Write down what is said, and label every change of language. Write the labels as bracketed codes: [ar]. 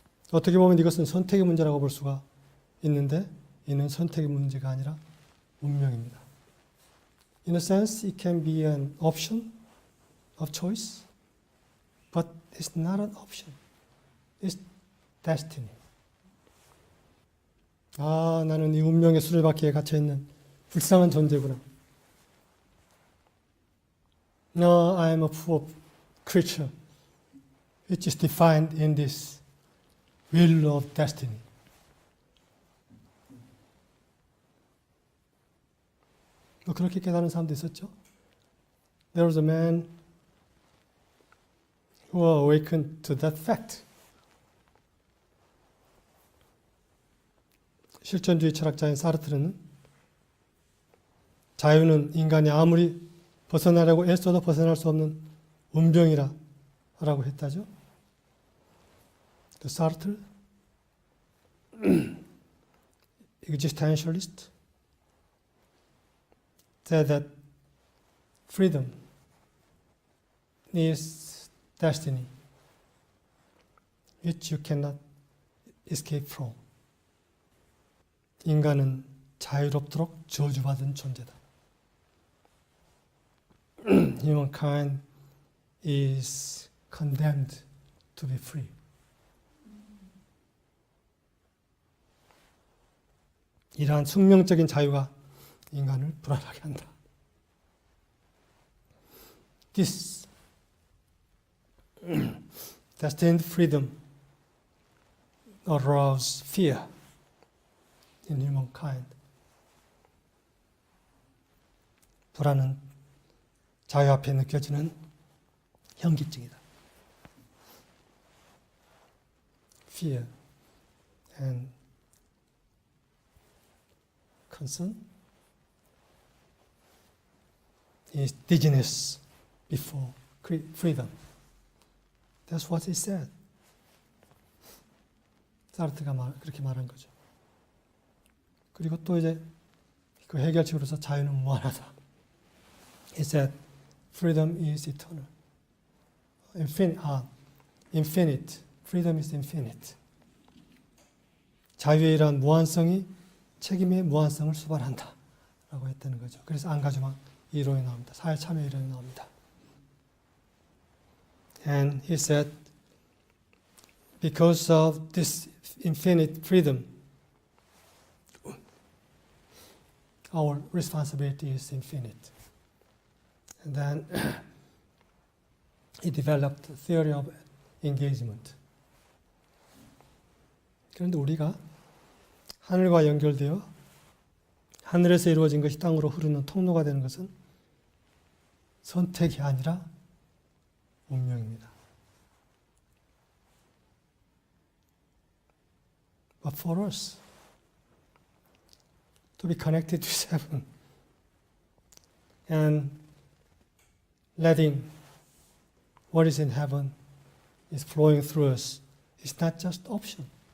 [ko] 어떻게 보면 이것은 선택의 문제라고 볼 수가 있는데, 이는 선택의 문제가 아니라 운명입니다. [en] In a sense, it can be an option of choice, but it's not an option. It's destiny. [ko] 아, 나는 이 운명의 수레바퀴에 갇혀있는 불쌍한 존재구나. [en] No, I am a poor creature which is defined in this wheel of destiny. [ko] 그렇게 깨달은 사람도 있었죠. [en] There was a man who awakened to that fact. [ko] 실존주의 철학자인 사르트르는 자유는 인간이 아무리 벗어나려고 애써도 벗어날 수 없는 운명이라 라고 했다죠. The Sartre [en] existentialist, said that freedom is destiny, which you cannot escape from. [ko] 인간은 자유롭도록 저주받은 존재다. [en] Humankind is condemned to be free. [ko] 이러한 숙명적인 자유가 인간을 불안하게 한다. [en] This destined freedom arouses fear in humankind. [ko] 불안은 자유 앞에 느껴지는 현기증이다. [en] Fear and concern is dizziness before freedom. That's what he said. [ko] 사르트가 그렇게 말한 거죠. 그리고 또 이제 그 해결책으로서 자유는 무한하다. [en] He said, freedom is eternal. Infinite. Freedom is infinite. [ko] 자유의 이러한 무한성이 책임의 무한성을 수반한다. 라고 했다는 거죠. 그래서 안가주망 이론이 나옵니다. 사회 참여 이론이 나옵니다. [en] And he said, because of this infinite freedom, our responsibility is infinite. And then he developed a theory of engagement. [ko] 그런데 우리가 하늘과 연결되어 하늘에서 이루어진 것이 땅으로 흐르는 통로가 되는 것은 선택이 아니라 운명입니다. [en] But for us, to be connected to heaven and letting what is in heaven is flowing through us is not just option.